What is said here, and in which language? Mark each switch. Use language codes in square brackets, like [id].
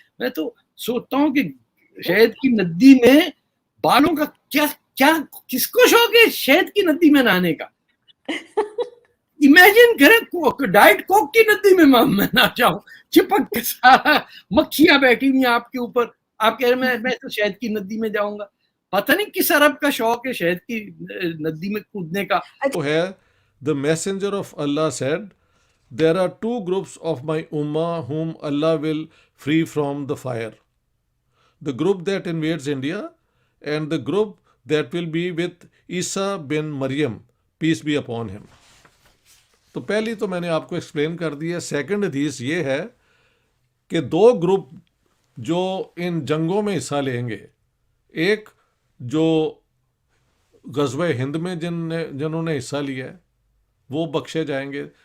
[ur] میں تو سوچتا ہوں کہ شہد کی ندی میں بالوں کا کیا کس کو شوق ہے شہد کی ندی میں نہانے کا؟ امیجن کریں ڈائٹ کوک کی ندی میں میں نہ جاؤں, چپک کے سارا مکھیاں بیٹھی ہوئی آپ کے اوپر, آپ کہہ رہے میں تو شہد کی ندی میں جاؤں گا. پتہ نہیں کس عرب کا شوق ہے شہد کی ندی میں کودنے کا. تو ہے [en] the messenger of Allah said, there are two groups of my ummah whom Allah will free from the fire. The group that invades India and the group that will be with Isa bin Maryam, peace be upon him. [ur] تو پہلی تو میں نے آپ کو explain کر دی ہے. Second حدیث یہ ہے کہ دو گروپ جو ان جنگوں میں حصہ لیں گے, ایک جو غزوہ ہند میں جنہوں نے حصہ لیا ہے, وہ بخشے جائیں گے.